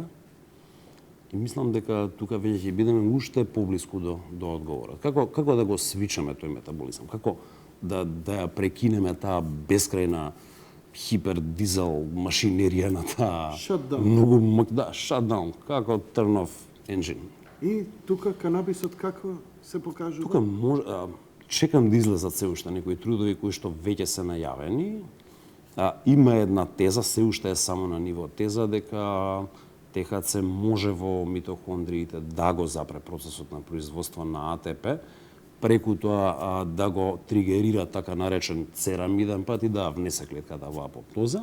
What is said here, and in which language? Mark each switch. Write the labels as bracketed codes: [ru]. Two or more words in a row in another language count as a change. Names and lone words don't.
[mk] И мислам дека тука веќе ќе бидеме уште поблиску до одговорот. Како да го свичаме тој метаболизам? Како да ја прекинеме таа бескрајна хипердизел машинерија на таа Shutdown. многу shutdown, како [en] turn off engine. [mk] И тука канабисот како се покажува? Тука може чекам да излезат се уште некои трудови кои што веќе се најавени. Има една теза, се уште е само на ниво теза, дека ТХЦ може во митохондриите да го запре процесот на производство на АТП, преку тоа да го тригерира така наречен церамиден пат и да внесе клетката во апоптоза.